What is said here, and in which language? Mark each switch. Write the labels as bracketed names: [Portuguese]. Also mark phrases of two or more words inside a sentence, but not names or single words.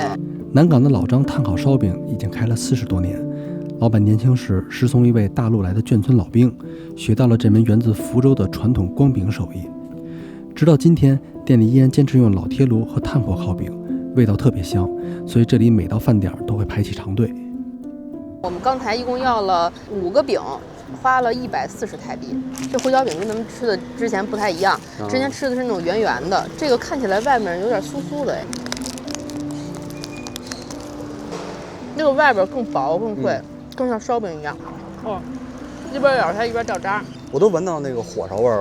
[Chinese] 南港的老張炭烤燒餅已經開了40多年，老闆年輕時師從一位大陸來的眷村老兵，學到了這門源自福州的傳統光餅手藝。直到今天，店裡依然堅持用老鐵爐和炭火烤餅，味道特別香，所以這裡每到飯點都會排起長隊。我們剛才一共要了5個餅，花了140台幣。這胡椒餅跟咱們吃的之前不太一樣，之前吃的是那種圓圓的，這個看起來外面有點酥酥的哎，那個外邊更薄更脆，更像燒餅一樣。哦，一邊咬它一邊掉渣。我都聞到那個火燒味了。